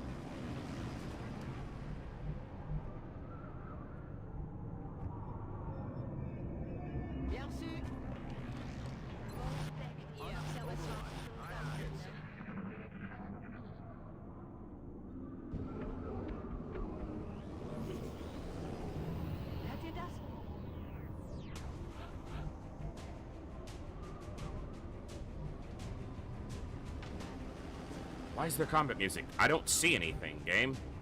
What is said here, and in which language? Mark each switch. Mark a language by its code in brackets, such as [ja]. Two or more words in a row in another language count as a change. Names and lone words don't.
[fr] Bien reçu. Observation. [de] Hört ihr das? [en] Why is there combat music? I don't see anything, game.